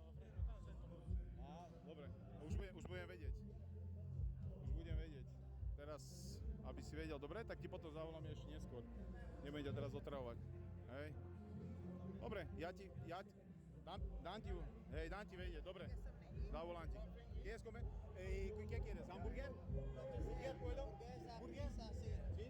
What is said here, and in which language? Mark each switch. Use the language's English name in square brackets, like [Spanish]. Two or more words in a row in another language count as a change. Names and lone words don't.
[Slovak] Dobre, už budem vedieť. Teraz, aby si vedel, dobre, tak ti potom zavolám ešte neskôr. Nebudem ťa teraz otravovať. Hej. Dobre, dám ti vedieť, dobre. Zavolám ti. [Spanish] ¿Qué quieres comer? ¿Qué quieres? ¿Hamburger? ¿Burger puedo? ¿Burger?